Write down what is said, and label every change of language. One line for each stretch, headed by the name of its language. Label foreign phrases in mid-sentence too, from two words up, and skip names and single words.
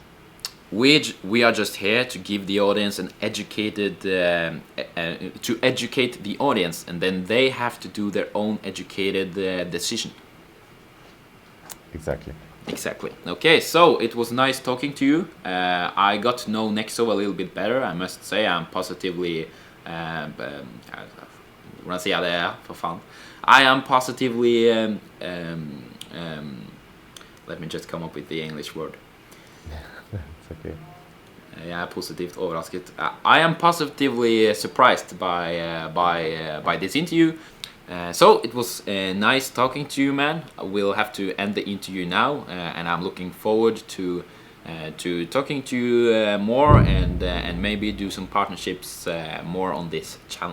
English: We are just here to give the audience an educated, to educate the audience, and then they have to do their own educated decision. Exactly. Okay, so it was nice talking to you. I got to know Nexo a little bit better. I must say I'm positively...
Norwegian: Hvordan sier jeg det her, for faen?
English: I am positively... let me just come up with the English word. It's okay.
Norwegian: Jeg positivt overrasket.
English: I am positively surprised by this interview. So it was nice talking to you, man. We'll have to end the interview now, and I'm looking forward to talking to you more and maybe do some partnerships more on this channel.